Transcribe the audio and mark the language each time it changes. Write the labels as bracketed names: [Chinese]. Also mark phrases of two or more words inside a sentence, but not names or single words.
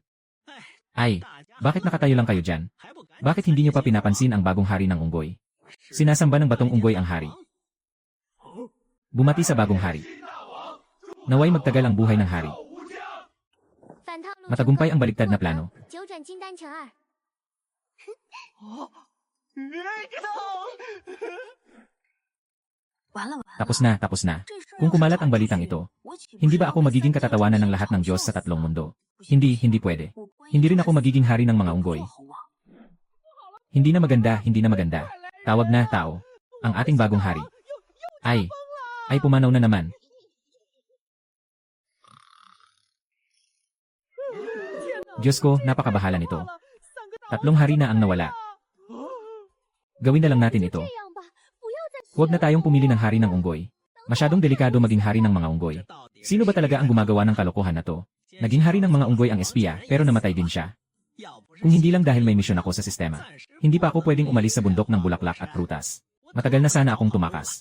[Filipino] Ay, bakit nakatayo lang kayo dyan? Bakit hindi niyo pa pinapansin ang bagong hari ng unggoy? Sinasamba ng batong unggoy ang hari. Bumati sa bagong hari. Naway magtagal ang buhay ng hari. [Chinese] 反套路 [Filipino] Matagumpay ang baliktad na plano. [Chinese] 九转金丹成二。 [Filipino] Tapos na, tapos na. Kung kumalat ang balitang ito, hindi ba ako magiging katatawanan ng lahat ng Diyos sa tatlong mundo? Hindi, hindi pwede. Hindi rin ako magiging hari ng mga unggoy. Hindi na maganda, hindi na maganda. Tawag na, tao. Ang ating bagong hari. Ay pumanaw na naman. Diyos ko, napakabahala nito. Tatlong hari na ang nawala. Gawin na lang natin ito. [Chinese] 这样吧，不要再 [Filipino] Huwag na tayong pumili ng hari ng unggoy. Masyadong delikado maging hari ng mga unggoy. Sino ba talaga ang gumagawa ng kalokohan na to? Naging hari ng mga unggoy ang espiya, pero namatay din siya. Kung hindi lang dahil may misyon ako sa sistema, hindi pa ako pwedeng umalis sa bundok ng bulaklak at prutas. Matagal na sana akong tumakas.